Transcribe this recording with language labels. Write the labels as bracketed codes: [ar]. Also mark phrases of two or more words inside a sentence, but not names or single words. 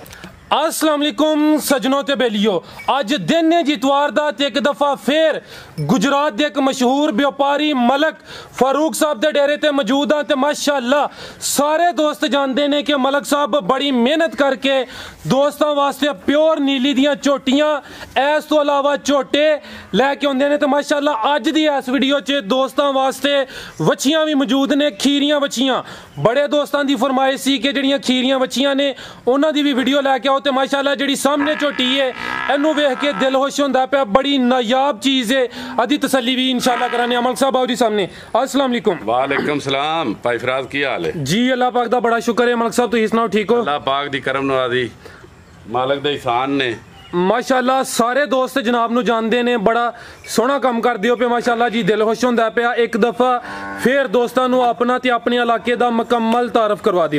[ar] السلام علیکم [pa] سجنوں تے بیلیو۔ اج دن ہے جتوار دا تے ایک دفعہ پھر گجرات دے ایک مشہور بیوپاری ملک فاروق صاحب دے ڈیرے تے موجود ہاں تے ماشاءاللہ سارے دوست جانتے نے کہ ملک صاحب بڑی محنت کر کے دوستوں واسطے پیور نیلی دیاں جھوٹیاں اس توں علاوہ جھوٹے لے کے آوندے نے تے ماشاءاللہ اج دی اس ویڈیو چ دوستوں واسطے وچھیاں بھی موجود نے. کھیریاں وچھیاں بڑے دوستوں دی فرمائش سی کہ جہیڑیاں کھیریاں وچھیاں نے اوہناں دی بھی ویڈیو لے کے آؤ تے ماشاءاللہ جہیڑی سامنے جھوٹی ہے اینوں ویکھ کے دل خوش ہوندا پیا. بڑی نایاب چیز ہے. ادی تسلی بھی ان شاءاللہ کرانے. امل صاحب آؤ جی سامنے. [ar] السلام علیکم. وعلیکم السلام [pa] بھائی فراز کی حال ہے जी? اللہ پاک دا بڑا شکر ہے۔ ملک صاحب تسیں سناؤ ٹھیک ہو? اللہ پاک دی کرم نوازی مالک دے احسان نے ماشاءاللہ سارے دوست جناب نوں جانتے نے۔ بڑا سوہنا کام کر دیو پے ماشاءاللہ جی دل خوش ہوندا پیا. ایک دفعہ پھر دوستاں نوں اپنا تے اپنے علاقے دا مکمل تعارف کروا دیو